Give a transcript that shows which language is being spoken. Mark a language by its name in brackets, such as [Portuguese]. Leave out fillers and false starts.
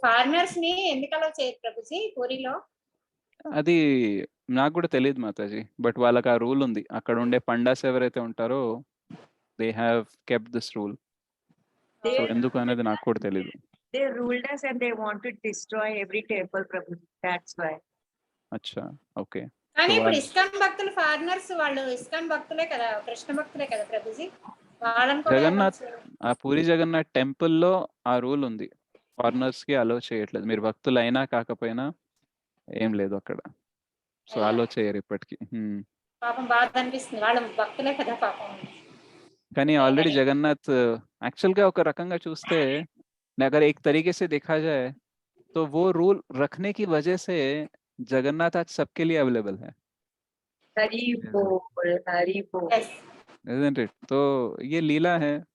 [Telugu] Foreigners ని ఎందుకు allow చేయరు ప్రభుజీ పూరిలో? అది నాకు కూడా తెలియదు మాతాజీ, బట్ వాళ్ళకి ఆ రూల్ ఉంది. అక్కడ ఉండే పండాస్ ఎవరైతే ఉంటారో [English] They have kept this rule. [Telugu] So ఎందుకు అనేది నాకు కూడా తెలియదు. [English] They ruled us and they want to destroy every temple, Prabhu. That's why. [Hindi] अच्छा, ओके. [Telugu] కానీ [Hindi] तो [Telugu] ఇప్పుడు వాళ్ళు ఇస్కాన్ భక్తులు ఫారినర్స్ వాళ్ళు ఇస్కాన్ భక్తులే కదా, కృష్ణ భక్తులే కదా ప్రభుజీ, వాళ్ళని కూడా జగన్నాథ్ ఏమన్నా ఆ పూరి జగన్నాథ్ టెంపుల్లో ఆ రూల్ ఉంది, ఫారినర్స్ కి అలో చేయట్లేదు. మీరు భక్తులు అయినా కాకపోయినా ఏం లేదు అక్కడ. సో అలో చేయరు ఇప్పటికి. పాపం బాధ అనిపిస్తుంది, వాళ్ళ భక్తులే కదా పాపం. కానీ ఆల్రెడీ జగన్నాథ్ एक्चुअल గా ఒక రకంగా చూస్తే [Hindi] अगर एक तरीके से देखा जाए तो वो रूल रखने की वजह से जगन्नाथ आज सबके लिए अवेलेबल है, हरी बोल हरी बोल। [English] Yes. isn't it? [Hindi] तो ये लीला है।